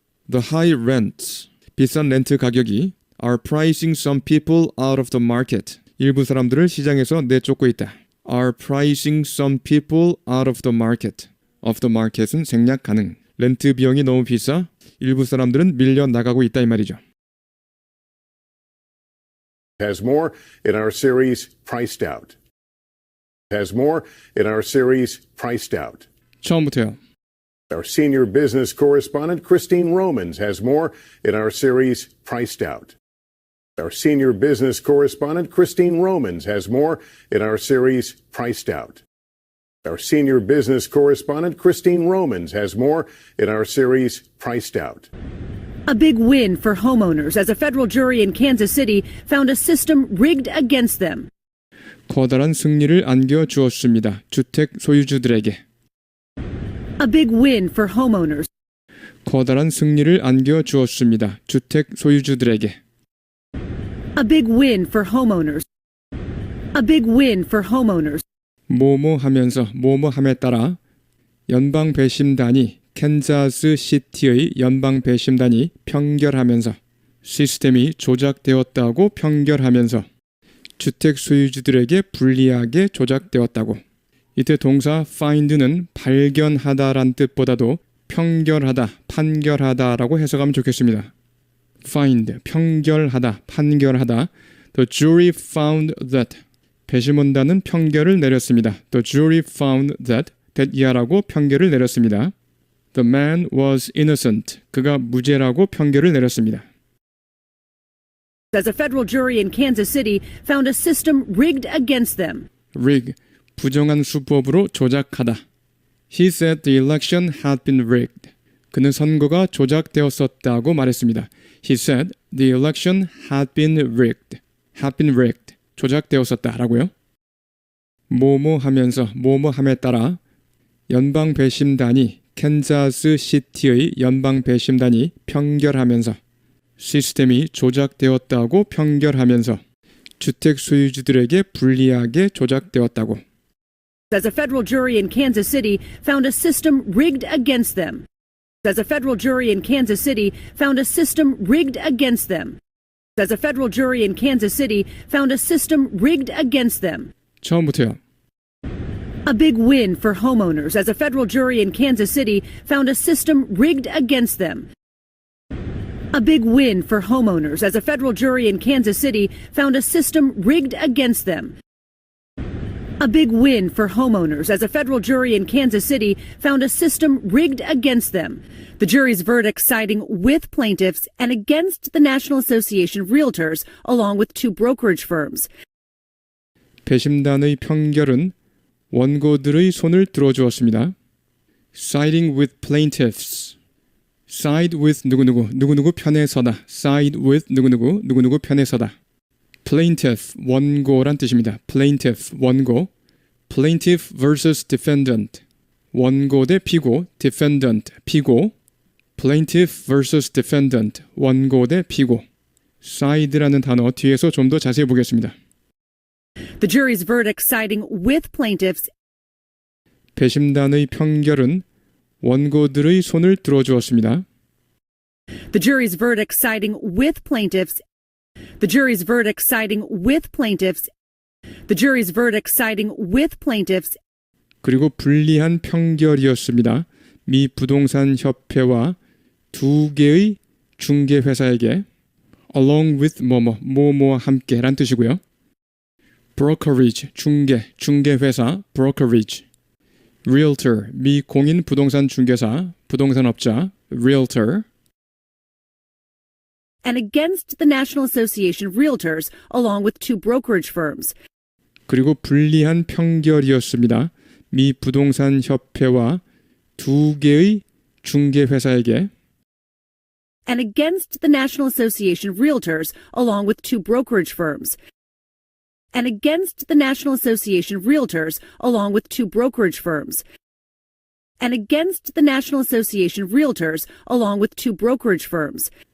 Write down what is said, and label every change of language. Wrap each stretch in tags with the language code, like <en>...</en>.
<en>The high rents</en> <ko>비싼 렌트 가격이</ko> <en>are pricing some people out of the market.</en> <ko>일부 사람들을 시장에서 내쫓고 있다.</ko> <en>are pricing some people out of the market. of the market은</en> <ko>생략 가능. 렌트 비용이 너무 비싸 일부 사람들은 밀려 나가고 있다 이 말이죠.</ko> <en>Has more in our series, Priced Out. Has more in our series, Priced Out.</en> <ko>처음부터요.</ko> <en>Our senior business correspondent, Christine Romans, has more in our series, Priced Out. Our senior business correspondent, Christine Romans, has more in our series, Priced Out. Our senior business correspondent, Christine Romans, has more in our series, Priced Out. A big win for homeowners as a federal jury in Kansas City found a system rigged against them.</en> <ko>커다란 승리를 안겨주었습니다. 주택 소유주들에게.</ko> <en>A big win for homeowners.</en> <ko>커다란 승리를 안겨주었습니다. 주택 소유주들에게.</ko> <en>A big win for homeowners. A big win for homeowners.</en> <ko>뭐뭐 하면서 뭐뭐 함에 따라 연방 배심단이 캔자스 시티의 연방 배심단이 판결하면서 시스템이 조작되었다고 판결하면서 주택 소유주들에게 불리하게 조작되었다고. 이때 동사 find는 발견하다란 뜻보다도 판결하다, 판결하다라고 해석하면 좋겠습니다. find, 판결하다, 판결하다.</ko> <en>The jury found that.</en> <ko>배심원단은 판결을 내렸습니다.</ko> <en>The jury found that</en> <ko>이하라고 판결을 내렸습니다.</ko> <en>The man was innocent.</en> <ko>그가 무죄라고 판결을 내렸습니다.</ko> <en>As a federal jury in Kansas City found a system rigged against them. rig,</en> <ko>부정한 수법으로 조작하다.</ko> <en>He said the election had been rigged.</en> <ko>그는 선거가 조작되었었다고 말했습니다.</ko> <en>He said the election had been rigged. had been rigged.</en> <ko>조작되었었다라고요. 뭐뭐 하면서 뭐뭐 함에 따라 연방 배심단이 캔자스 시티의 연방 배심단이 평결하면서 시스템이 조작되었다고 평결하면서 주택 소유주들에게 불리하게 조작되었다고.</ko> <en>As a federal jury in Kansas City found a system rigged against them. As a federal jury in Kansas City found a system rigged against them. As a federal jury in Kansas City found a system rigged against them.</en> <ko>처음부터요.</ko> <en>A big win for homeowners as a federal jury in Kansas City found a system rigged against them. A big win for homeowners as a federal jury in Kansas City found a system rigged against them. A big win for homeowners as a federal jury in Kansas City found a system rigged against them. The jury's verdict siding with plaintiffs and against the National Association of Realtors, along with two brokerage firms.</en> <ko>배심단의 평결은 원고들의 손을 들어주었습니다.</ko> <en>Siding with plaintiffs. Side with</en> <ko>누구누구 편에 서다.</ko> <en>Side with</en> <ko>누구누구 편에 서다. Plaintiff, 원고란 뜻입니다. Plaintiff, 원고.</ko> <en>Plaintiff vs. defendant.</en> <ko>원고 대 피고, defendant, 피고. Plaintiff vs. defendant, 원고 대 피고. side라는 단어 뒤에서 좀 더 자세히 보겠습니다.</ko> <en>The jury's verdict siding with plaintiffs.</en> <ko>배심단의 평결은 원고들의 손을 들어주었습니다.</ko> <en>The jury's verdict siding with plaintiffs. The jury's verdict siding with plaintiffs. The jury's verdict siding with plaintiffs.</en> <ko>그리고 불리한 평결이었습니다. 미 부동산 협회와 두 개의 중개 회사에게 along with 뭐뭐와 함께란 뜻이고요. brokerage 중개 회사 brokerage. realtor 미 공인 부동산 중개사 부동산업자 realtor.</ko> <en>And against the National Association of Realtors, along with two brokerage firms.</en> <ko>그리고 불리한 평결이었습니다. 미 부동산 협회와 두 개의 중개 회사에게</ko> <en>And against the National Association of Realtors, along with two brokerage firms. And against the National Association of Realtors, along with two brokerage firms. And against the National Association of Realtors, along with two brokerage firms.</en>